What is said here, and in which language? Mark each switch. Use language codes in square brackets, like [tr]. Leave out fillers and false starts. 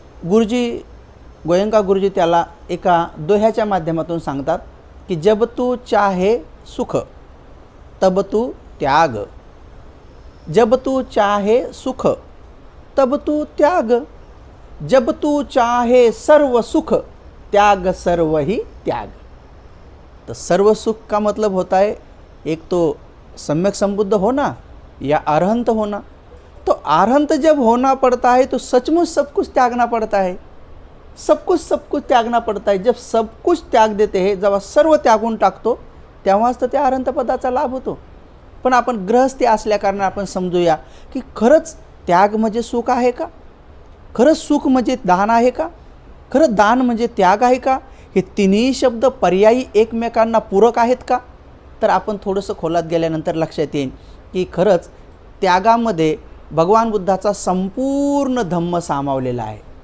[mr] गुरुजी, गोयंका गुरुजी त्याला एका दोह्याच्या माध्यमातून सांगतात की [hi] जब तू चाहे सुख तब तू त्याग, जब तू चाहे सुख तब तू त्याग, जब तू चाहे सर्व सुख त्याग सर्व ही त्याग। तो सर्व सुख का मतलब होता है एक तो सम्यक संबुद्ध होना या अरहंत होना। तो अरहंत जब होना पड़ता है तो सचमुच सब कुछ त्यागना पड़ता है, सब कुछ त्यागना पड़ता है। जब सब कुछ त्याग देते हैं, [mr] जेव्हा सर्व त्यागून टाकतो तेव्हाच तर त्या अरहंत पदाचा लाभ होतो। पण आपण गृहस्थी असल्या कारणाने आपण समजूया की खरंच त्याग म्हणजे सुख आहे का, खरंच सुख म्हणजे दान आहे का, खरं दान म्हणजे त्याग आहे का, हे तिन्ही शब्द पर्यायी एकमेकांना पूरक आहेत का। तर आपण थोडंसं खोलात गेल्यानंतर लक्षात येईल की खरंच त्यागामध्ये भगवान बुद्धाचा संपूर्ण धम्म सामावलेला आहे।